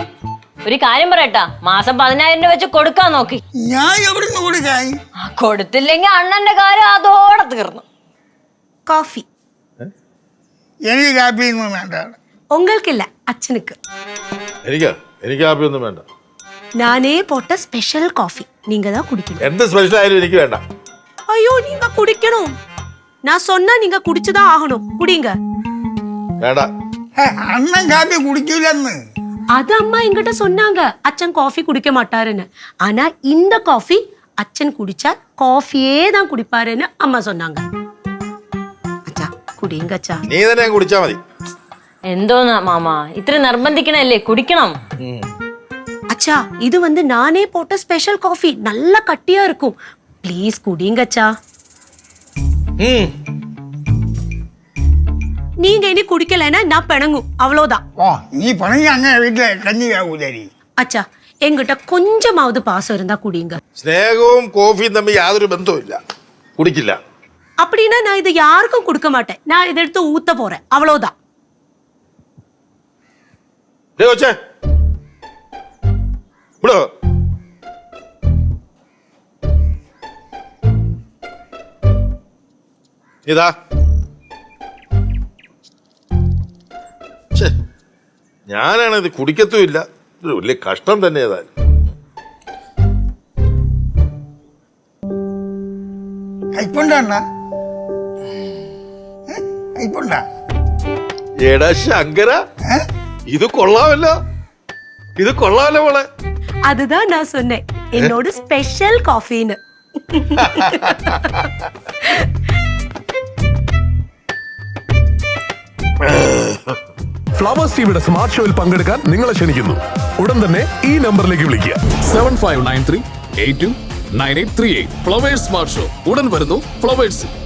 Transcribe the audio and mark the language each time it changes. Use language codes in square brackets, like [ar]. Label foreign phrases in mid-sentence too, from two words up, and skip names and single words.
[ml] ഒരു കാര്യം പറയട്ടാ, മാസം 10,000 രൂപ വെച്ച് കൊടുക്കാൻ നോക്കി. ഞാൻ എവിടുന്ന് കൊടുക്കാൻ? കൊടുത്തില്ലെങ്കിൽ അണ്ണന്റെ കാര്യം അതോടെ തീർന്നു. കോഫി എനിക്ക് കാപ്പിയൊന്നും വേണ്ട. [ta] உங்களுக்கில்ல, அச்சனுக்கு. [ml] എനിക്ക് കാപ്പിയൊന്നും വേണ്ട. [ta] நானே போட்ட ஸ்பெஷல் காஃபி நீங்க தான் குடிக்கணும். [ml] എന്ത് സ്പെഷ്യൽ ആയാലും എനിക്ക് വേണ്ട. [ta] ஐயோ, நீங்க குடிக்கணும். நான் சொன்னா நீங்க குடிச்சுதான் ஆகணும். குடிங்க. [ml] വേണ്ട. അണ്ണൻ കാപ്പി കുടിക്കില്ലെന്ന്. [ta] அது அம்மா என்கிட்ட சொன்னாங்க, அச்சன் காஃபி குடிக்க மாட்டாருன்னு. ஆனா இந்த காஃபி அச்சன் குடிச்சா காஃபியே தான் குடிப்பாருன்னு அம்மா சொன்னாங்க. அச்சா குடிங்க அச்சா. [ml] നീ തന്നെ കുടിച്ചാ മതി. എന്തോന്നാ മാമ ഇത്ര നിർബന്ധിക്കണല്ലേ, കുടിക്കണം. [ta] அச்சா, இது வந்து நானே போட்ட ஸ்பெஷல் காஃபி, நல்லா கட்டியா இருக்கும். ப்ளீஸ் குடிங்க அச்சா. நீங்க இனி குடிக்கலைன்னா நான் பிணங்கும், அவ்வளவுதான். நீ பிணங்கி அங்க வீட்டுல கஞ்சி ஆகுதாரி. அச்சா, எங்கிட்ட கொஞ்சமாவது பாசம் இருந்தா குடிங்க. [ml] സ്നേഹവും കോഫിയും തമ്മിൽ യാതൊരു ബന്ധവുമില്ല, കുടിക്കില്ല. [ta] அப்படின்னா நான் இது யாருக்கும் கொடுக்க மாட்டேன். நான் இதை எடுத்து ஊத்த போறேன், அவ்வளவுதான். [ml] ഇതാ ഞാനാണിത് കുടിക്കത്തുമില്ല. വലിയ കഷ്ടം തന്നെ ഏതായാലും. കൈപ്പുണ്ട അണ്ണ കൈപ്പുണ്ട എടാ ശങ്കര, ഇത് കൊള്ളാമല്ലോ, ഇത് കൊള്ളാമല്ലോ മോളെ. [ta] அதுதான் நான் சொன்னேன் என்னோட ஸ்பெஷல் காஃபின்னு. [ml] ഫ്ലവേഴ്സ് ടിവിയുടെ സ്മാർട്ട് ഷോയിൽ പങ്കെടുക്കാൻ നിങ്ങളെ ക്ഷണിക്കുന്നു. ഉടൻ തന്നെ ഈ നമ്പറിലേക്ക് വിളിക്കുക. 7593 829838. ഫ്ലവേഴ്സ് സ്മാർട്ട് ഷോ ഉടൻ വരുന്നു ഫ്ലവേഴ്സിൽ.